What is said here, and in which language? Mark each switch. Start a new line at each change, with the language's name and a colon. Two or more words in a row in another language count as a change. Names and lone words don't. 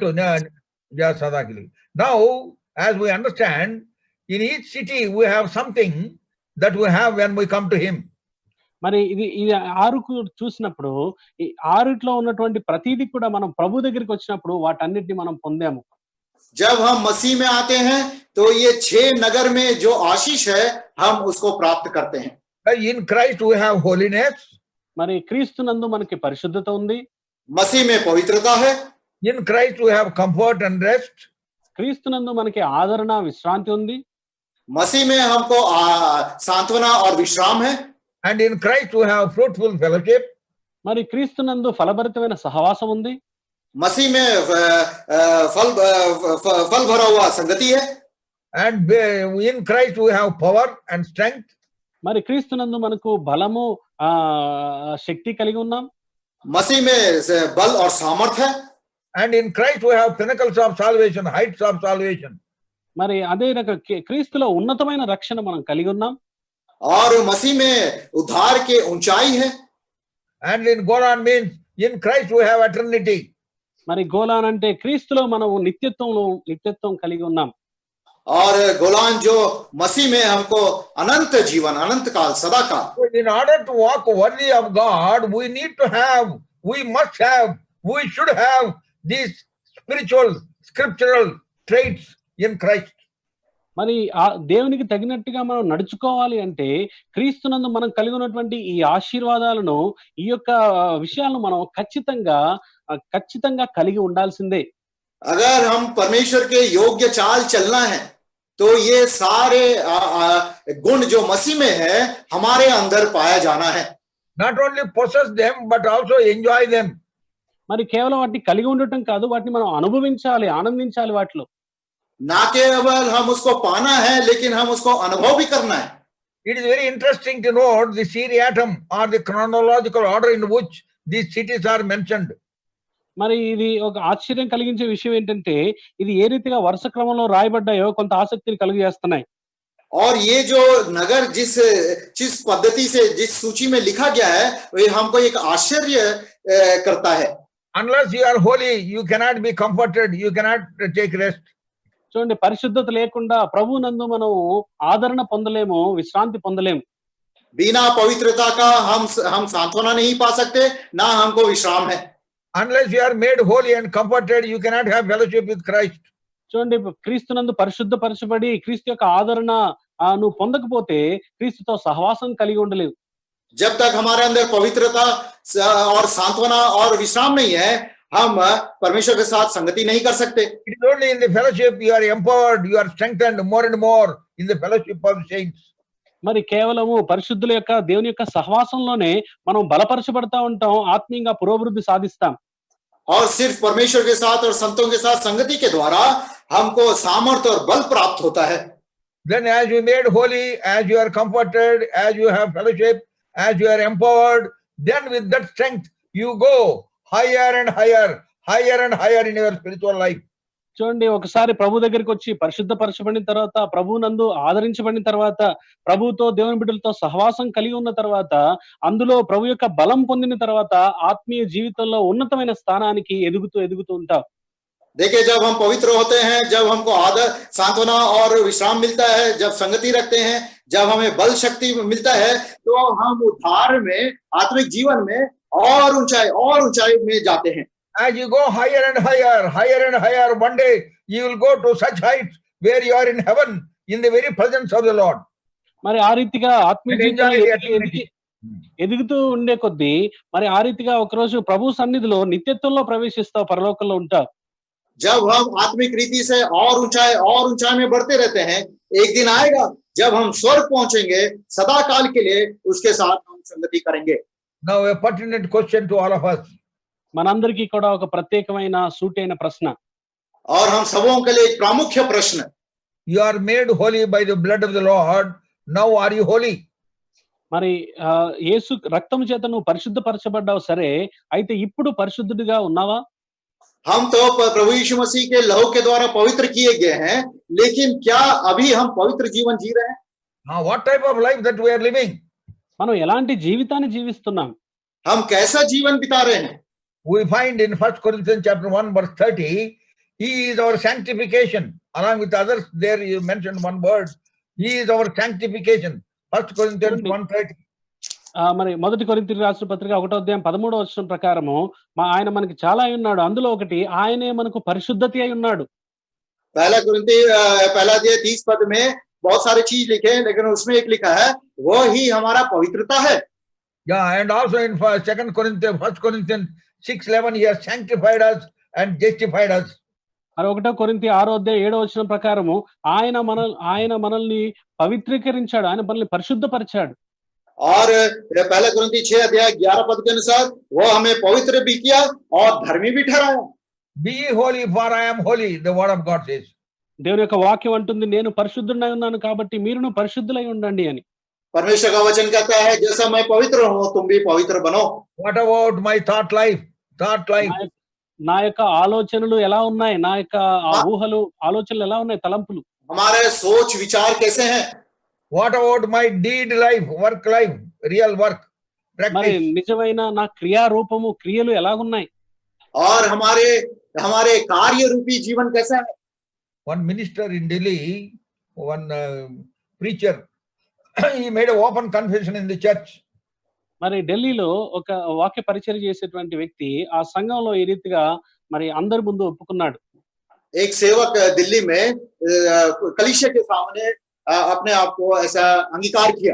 English: Now, as we understand, in each city we have something that we have when we come to him.
Telugu: మరి ఇది 6కు చూసినప్పుడు ఈ 6లో ఉన్నటువంటి ప్రతిదీ కూడా మనం ప్రభు దగ్గరికి వచ్చినప్పుడు వాటన్నిటిని మనం పొందాము.
Hindi: जब हम मसीह में आते हैं तो ये 6 नगर में जो आशीष है हम उसको प्राप्त करते हैं।
English: In Christ we have holiness.
Telugu: మరి క్రీస్తునందు మనకి పరిశుద్ధత ఉంది.
Hindi: मसीह में पवित्रता है।
English: In Christ we have comfort and rest.
Telugu: క్రీస్తునందు మనకి ఆదరణ, విశ్రాంతి ఉంది.
Hindi: मसीह में हमको सांत्वना और विश्राम है।
English: And in Christ we have fruitful fellowship.
Telugu: మరి క్రీస్తునందు ఫలభరితమైన సహవాసం ఉంది.
Hindi: मसीह में फल भरा हुआ संगति है।
English: And in Christ we have power and strength.
Telugu: మరి క్రీస్తునందు మనకు బలము, శక్తి కలిగి ఉన్నాం.
Hindi: मसीह में बल और सामर्थ है।
English: And in Christ we have pinnacles of salvation, heights of salvation.
Telugu: మరి అదే రకం క్రీస్తులో ఉన్నతమైన రక్షణ మనం కలిగి ఉన్నాం.
Hindi: और मसीह में उद्धार के ऊंचाई है।
English: And in Golan means in Christ we have eternity.
Telugu: మరి గోలాన్ అంటే క్రీస్తులో మనం నిత్యత్వం కలిగి ఉన్నాం.
Hindi: और गोलान जो मसीह में हमको अनंत जीवन, अनंत काल, सदा काल।
English: So in order to walk worthy of God, we need to have, we must have, we should have these spiritual, scriptural traits in Christ.
Telugu: మరి ఆ దేవునికి తగినట్టుగా మనం నడుచుకోవాలి అంటే క్రీస్తునందు మనం కలిగి ఉన్నటువంటి ఈ ఆశీర్వాదాలను, ఈ యొక్క విషయాలను మనం ఖచ్చితంగా కలిగి ఉండాల్సిందే.
Hindi: अगर हम परमेश्वर के योग्य चाल चलना है तो ये सारे गुण जो मसीह में है हमारे अंदर पाया जाना है।
English: Not only possess them, but also enjoy them.
Telugu: మరి కేవలం వాటిని కలిగి ఉండటం కాదు, వాటిని మనం అనుభవించాలి, ఆనందించాలి వాటిలో.
Hindi: ना केवल हम उसको पाना है लेकिन हम उसको अनुभव भी करना है।
English: It is very interesting to note the seriatim or the chronological order in which these cities are mentioned.
Telugu: మరి ఇది ఒక ఆశ్చర్యం కలిగించే విషయం ఏంటంటే ఇది ఏ రీతిగా వరుస క్రమంలో రాయబడ్డాయో కొంత ఆసక్తిని కలుగజేస్తున్నాయి.
Hindi: और ये जो नगर जिस पद्धति से जिस सूची में लिखा गया है वो हमको एक आश्चर्य करता है।
English: Unless you are holy, you cannot be comforted, you cannot take rest.
Telugu: చూడండి, పరిశుద్ధత లేకుండా ప్రభువునందు మనం ఆదరణ పొందలేము, విశ్రాంతి పొందలేము.
Hindi: बिना पवित्रता का हम सांत्वना नहीं पा सकते, ना हमको विश्राम है।
English: Unless you are made holy and comforted, you cannot have fellowship with Christ.
Telugu: చూడండి, క్రీస్తునందు పరిశుద్ధపరచబడి క్రీస్తు యొక్క ఆదరణ నువ్వు పొందకపోతే క్రీస్తుతో సహవాసం కలిగి ఉండలేవు.
Hindi: जब तक हमारे अंदर पवित्रता और सांत्वना और विश्राम नहीं है, हम परमेश्वर के साथ संगति नहीं कर सकते।
English: It is only in the fellowship you are empowered, you are strengthened more and more in the fellowship of saints.
Telugu: మరి కేవలము పరిశుద్ధుల యొక్క దేవుని యొక్క సహవాసంలోనే మనం బలపరచబడతా ఉంటాం, ఆత్మీయంగా పురోభివృద్ధి సాధిస్తాం.
Hindi: और सिर्फ परमेश्वर के साथ और संतों के साथ संगति के द्वारा हमको सामर्थ्य और बल प्राप्त होता है।
English: Then as you made holy, as you are comforted, as you have fellowship, as you are empowered, then with that strength you go higher and higher, higher and higher in your spiritual life.
Telugu: చూడండి, ఒకసారి ప్రభు దగ్గరికి వచ్చి పరిశుద్ధపరచబడిన తర్వాత, ప్రభు నందు ఆదరించబడిన తర్వాత, ప్రభుతో దేవుని బిడ్డలతో సహవాసం కలిగి ఉన్న తర్వాత, అందులో ప్రభు యొక్క బలం పొందిన తర్వాత ఆత్మీయ జీవితంలో ఉన్నతమైన స్థానానికి ఎదుగుతూ ఉంటాం.
Hindi: देखिए, जब हम पवित्र होते हैं, जब हमको आदर, सांत्वना और विश्राम मिलता है, जब संगति रखते हैं, जब हमें बल शक्ति मिलता है, तो हम उद्धार में, आत्मिक जीवन में और ऊंचाई में जाते हैं।
English: As you go higher and higher, higher and higher, one day you will go to such heights where you are in heaven in the very presence of the Lord.
Telugu: మరి ఆ రీతిగా ఆత్మీయ జీవితంలో ఎదుగుతూ ఉండే కొద్దీ మరి ఆ రీతిగా ఒకరోజు ప్రభు సన్నిధిలో నిత్యత్వంలో ప్రవేశిస్తావు, పరలోకంలో ఉంటావు.
Hindi: जब हम आत्मिक रीति से और ऊंचाई में बढ़ते रहते हैं, एक दिन आएगा जब हम स्वर्ग पहुंचेंगे, सदा काल के लिए उसके साथ हम संगति करेंगे।
English: Now a pertinent question to all of us.
Telugu: మనందరికీ కూడా ఒక ప్రత్యేకమైన సూటైన ప్రశ్న.
Hindi: और हम सबों के लिए एक प्रामुख्य प्रश्न।
English: You are made holy by the blood of the Lord. Now are you holy?
Telugu: మరి యేసు రక్తం చేత నువ్వు పరిశుద్ధపరచబడ్డావు సరే, అయితే ఇప్పుడు పరిశుద్ధుడిగా ఉన్నావా?
Hindi: हम तो प्रभु यीशु मसीह के लहू के द्वारा पवित्र किए गए हैं, लेकिन क्या अभी हम पवित्र जीवन जी रहे हैं?
English: What type of life that we are living?
Telugu: మనం ఎలాంటి జీవితాన్ని జీవిస్తున్నాం?
Hindi: हम कैसा जीवन बिता रहे हैं?
English: We find in 1 Corinthians chapter 1 verse 30, he is our sanctification. Along with others, there you mentioned one word. He is our sanctification. 1 Corinthians 1:30.
Telugu: మరి మొదటి కొరింథీయులకు రాసిన పత్రిక 1వ అధ్యాయం 13వ వచనం ప్రకారము ఆయన మనకి చాలా అయి ఉన్నాడు, అందులో ఒకటి ఆయనే మనకు పరిశుద్ధత అయి ఉన్నాడు.
Hindi: पहला अध्याय 30 पद में बहुत सारी चीज लिखे हैं, लेकिन उसमें एक लिखा है वो ही हमारा पवित्रता है।
English: Yeah, and also in 1 Corinthians 6:11, he has sanctified us and justified us.
Telugu: మరి 1 కొరింథీ 6వ అధ్యాయం 7వ వచనం ప్రకారము ఆయన మనల్ని పవిత్రీకరించాడు, ఆయన మనల్ని పరిశుద్ధపరిచాడు.
Hindi: और पहला कुरिन्थी 6 अध्याय 11 पद के अनुसार वो हमें पवित्र भी किया और धर्मी भी ठहराया।
English: Be ye holy for I am holy, the word of God says.
Telugu: దేవుని యొక్క వాక్యం అంటుంది, నేను పరిశుద్ధుడై ఉన్నాను కాబట్టి మీరును పరిశుద్ధులై ఉండండి అని.
Hindi: परमेश्वर का वचन कहता है जैसा मैं पवित्र हूं तुम भी पवित्र बनो।
English: What about my thought life?
Telugu: నా యొక్క ఆలోచనలు ఎలా ఉన్నాయి, నా యొక్క ఊహలు ఆలోచనలు ఎలా ఉన్నాయి, తలంపులు,
Hindi: हमारे सोच विचार कैसे हैं?
English: What about my deed life, work life, real work,
Telugu: మరి
English: practice?
Telugu: నిజమైన నా క్రియారూపము, క్రియలు ఎలాగున్నాయి?
Hindi: और हमारे कार्य रूपी जीवन कैसा है?
English: one minister in Delhi, one preacher, he made an open confession in the church.
Telugu: మరి ఢిల్లీలో ఒక వాక్య పరిచయం చేసేటువంటి వ్యక్తి ఆ సంఘంలో ఈ రీతిగా మరి అందరి ముందు ఒప్పుకున్నాడు.
Hindi: एक सेवक दिल्ली में कलीसिया के सामने अपने आप को ऐसा अंगीकार किया।